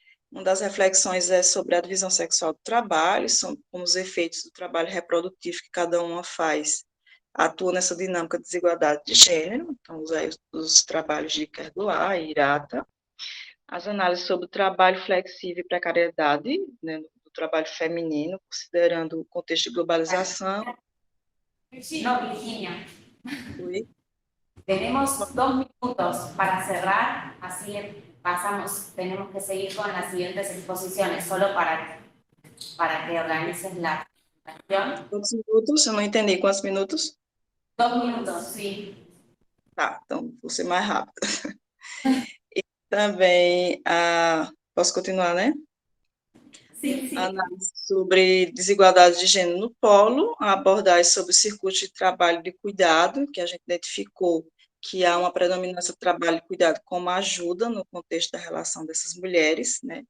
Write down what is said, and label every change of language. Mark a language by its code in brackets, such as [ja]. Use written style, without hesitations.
[pt] Uma das reflexões é sobre a divisão sexual do trabalho, são como os efeitos do trabalho reprodutivo que cada uma faz, atua nessa dinâmica de desigualdade de gênero, então os trabalhos de Kerguá e Irata, as análises sobre o trabalho flexível e precariedade, né, do trabalho feminino, considerando o contexto de globalização. [es] No, Virginia. [pt] Oi? [es] Tenemos 2 minutos para cerrar, así le pasamos, tenemos que seguir con las siguientes exposiciones, solo para que organices la presentación. [pt] Quantos minutos? Eu não entendi. Quantos minutos? [es] 2 minutos, sí. [pt] Tá, então vou ser mais rápido. E também, posso continuar, né? [es] Sí, sí. [pt] Análise sobre desigualdade de gênero no polo, a abordagem sobre o circuito de trabalho de cuidado, que a gente identificou que há uma predominância do trabalho de cuidado como ajuda no contexto da relação dessas mulheres, né?